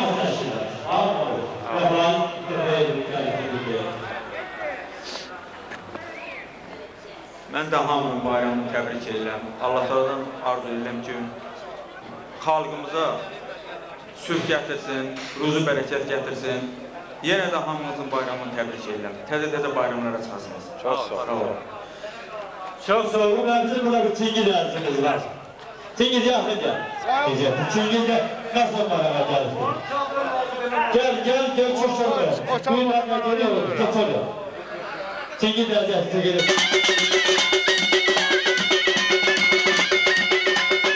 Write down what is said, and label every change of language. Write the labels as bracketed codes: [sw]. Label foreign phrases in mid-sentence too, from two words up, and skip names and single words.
[az] Mən də hamının bayramını təbrik edirəm. Allahlardan arzu edirəm ki, xalqımıza sülh gətirsin, ruzu bərəkət gətirsin. Yenə də hamımızın bayramını təbrik edirəm. Təzə bayramlara çıxasınız. [tr] Çok sağ ol. Çok sağ olun. Bizim burada bir Çingiz dersimiz var. Çingiz yakın gel. Çingiz'de nasıl bayrama geldi? Gel çok çok. Buyurlarına geliyoruz. Geçelim. Çingiz dersimiz gelir.